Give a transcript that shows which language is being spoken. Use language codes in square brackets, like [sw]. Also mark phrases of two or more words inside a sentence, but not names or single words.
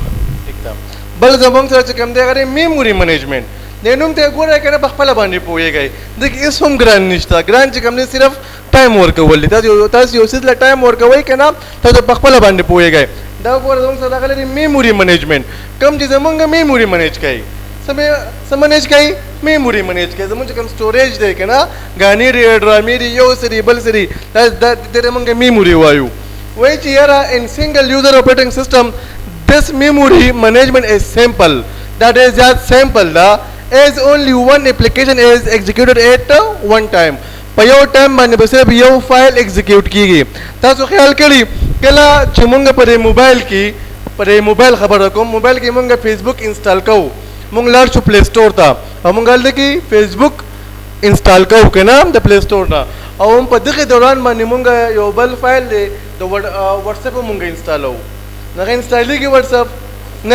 [ps] بل زمونږ سره چې کوم دی هغه [en] memory management [ps] د نوم ته ګورئ که نه په خپله باندې پوهېږئ دغه هېڅ هم ګران نشته ګران چې کوم دی صرف ټایم ورکول دي تاسو یو څیز له ټایم ورکوئ که نه تاسو په خپله باندې پوهېږئ دا ګوره زموږ سره راغلی دی [en] memory management [ps] کوم چې زمونږ [en] memory manage [ps] کوي څه منیج کوي [en] memory manage [ps] کوي زمونږ چې کوم سټوریج دی که نه ګانې دی ډرامې دی یو څه دی بل څه دی دا ته موږ میموري وایو وایي چې یاره [en] in single user operating system this memory management is simple that is just simple da as only one application is executed at one time [ps] په یو ټایم باندې به صرف یو فایل ایگزیکیوټ کیږي تاسو خیال کړئ کله چې موږ په موبایل کې په موبایل خبره کوم موبایل کې موږ فیسبوک انسټال کوو موږ لاړ شو پلی سټور ته او موږ هلته کې فیسبوک انسټال کوو که نه د پلی سټور نه او هم په دغه دوران باندې موږ یو بل فایل دی د وټساپ هم موږ انسټالوو هغه انسټالیږي وټساپ نه